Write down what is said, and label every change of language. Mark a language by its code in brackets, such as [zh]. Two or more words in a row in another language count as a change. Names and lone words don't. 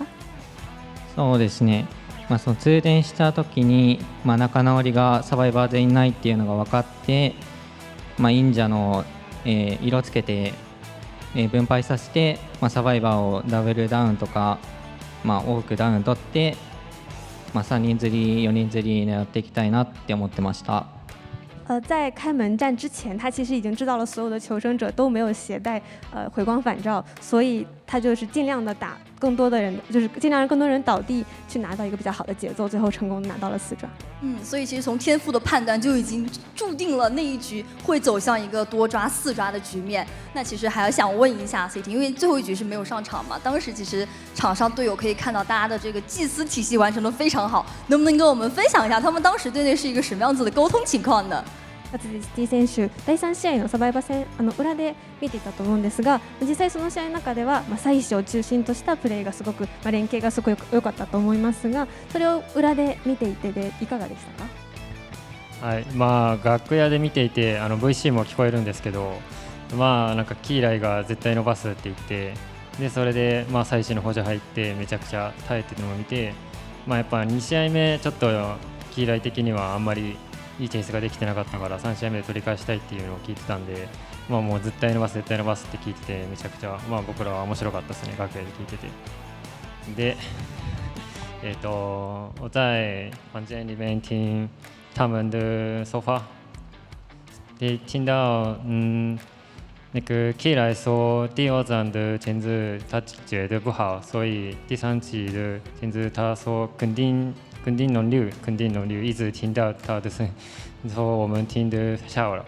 [ja] そうですね、その通電した時に、仲直りがサバイバー全員ないっていうのが分かって、忍者の、色つけて、分配させて、サバイバーをダブルダウンとか、多くダウン取って、3人釣り4人釣り狙っていきたいなって思ってました。 [zh] 在开门战之前，他其实已经知道了所有的求生者都没有携带回光返照，所以他就是尽量的打更多的人，就是尽量让更多人倒地，去拿到一个比较好的节奏，最后成功拿到了4抓。所以其实从天赋的判断就已经注定了那一局会走向一个多抓4抓的局面。那其实还要想问一下 CT， 因为最后一局是没有上场嘛，当时其实场上队友可以看到大家的这个祭司体系完成的非常好，能不能跟我们分享一下他们当时队内是一个什么样子的沟通情况呢？ [ja] AXIZ 選手、第3試合のサバイバ戦裏で見ていたと思うんですが、実際その試合の中では、最初を中心としたプレーがすごく、連携がすごく良かったと思いますが、それを裏で見ていていかがでしたか？はい、楽屋で見ていてVC も聞こえるんですけど、なんかキーライが絶対伸ばすって言って、でそれで最初の補助入ってめちゃくちゃ耐えてるのを見て、やっぱ2試合目ちょっとキーライ的にはあんまりいいチェイスができてなかったから3試合目で取り返したいっていうのを聞いてたんで、もう絶対伸ばす絶対伸ばすって聞いてて、めちゃくちゃ僕らは面白かったですね、楽屋で聞いてて。 [zh] で我在房间里面听他们的说法，听到那个 K 来说第2站的前置他觉得不好，所以第3期的前置他说肯定轮流，一直听到他的声音，然后我们听得笑了。